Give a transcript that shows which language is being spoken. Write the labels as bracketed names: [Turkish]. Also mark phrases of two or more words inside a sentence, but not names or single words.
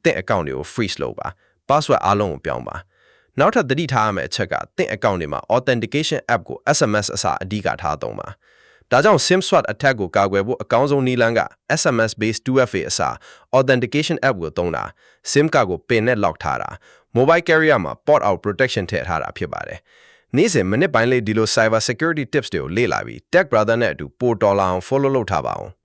[Burmese] င့် account တွေကို freeze လုပ်ပါ password အားလုံးကိုပြောင်းပါနောက်ထပ်သတိထားရမယ့်အချက်ကတင့် account တွေမှာ [English] authentication app [Burmese] ကို SMS အစားအဓိကထားသုံးပါဒါကြောင့် [English] SIM swap attack [Burmese] ကိုကာကွယ်ဖို့အကောင်းဆုံးနည်းလမ်းက [English] SMS based 2FA [Burmese] အစား [English] authentication app [Burmese] ကိုသုံးတာ SIM ကတ်ကို pin နဲ့ lock ထားတာ [English] mobile carrier [Burmese] မှာ [English] port out protection [Burmese] ထည့်ထားတာဖြစ်ပါတယ်နေ့စဉ်မိနစ်ပိုင်းလေးဒီလို [English] cyber security tips [Burmese] တွေကိုလေ့လာပြီး Tech Brother နဲ့အတူပိုတော်လာအောင် follow လုပ်ထားပါအောင်